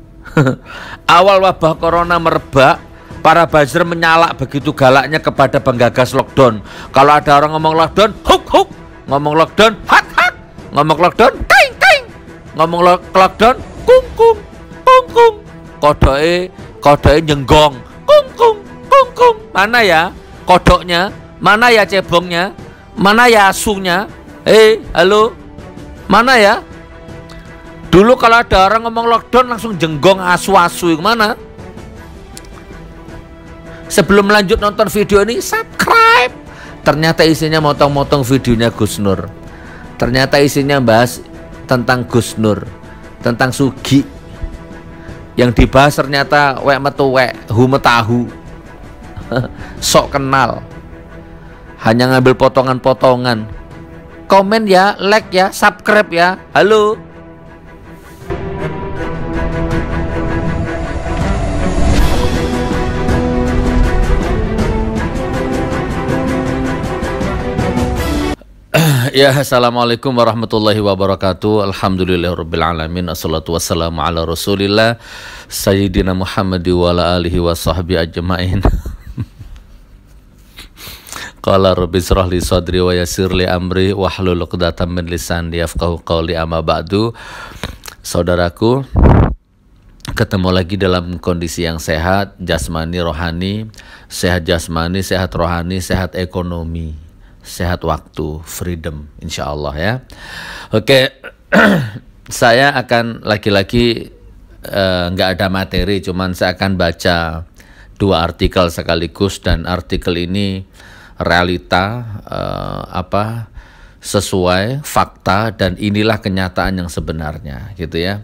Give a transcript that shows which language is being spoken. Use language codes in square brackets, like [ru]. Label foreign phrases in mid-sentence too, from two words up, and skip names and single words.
[id] Awal wabah corona merebak, para buzzer menyalak begitu galaknya kepada penggagas lockdown. Kalau ada orang ngomong lockdown, huk huk, ngomong lockdown, hak hak, ngomong lockdown, ting ting, ngomong lockdown, kung kung, kung kung, [jv] kodoke nyenggong, [id] kung kung, kung kung. Mana ya kodoknya? Mana ya cebongnya? Mana ya asunya? Halo, mana ya? Dulu kalau ada orang ngomong lockdown langsung [jv] jenggong asu-asu, [id] mana? Sebelum lanjut nonton video ini, subscribe. Ternyata isinya motong-motong videonya Gus Nur. Ternyata isinya bahas tentang Gus Nur, tentang Sugi. Yang dibahas ternyata [jv] wek metu wek, [id] hu metahu. Sok kenal. Hanya ngambil potongan-potongan. Komen ya, like ya, subscribe ya. Halo. Ya, [ar] السلام عليكم ورحمة الله وبركاته. الحمد لله رب العالمين. الصلاة والسلام على رسول الله سيدنا محمد وعلى آله وصحبه أجمعين. قال رب اشرح لي صدري ويسر لي أمري واحلل عقدة من لساني يفقهوا قولي، أما بعد. [id] Saudaraku, ketemu lagi dalam kondisi yang sehat, jasmani, rohani, sehat jasmani, sehat rohani, sehat ekonomi, sehat waktu, freedom, [ar] إن شاء الله [id] ya. Oke, saya akan lagi-lagi nggak ada materi, cuman saya akan baca dua artikel sekaligus, dan artikel ini realita sesuai fakta, dan inilah kenyataan yang sebenarnya gitu ya.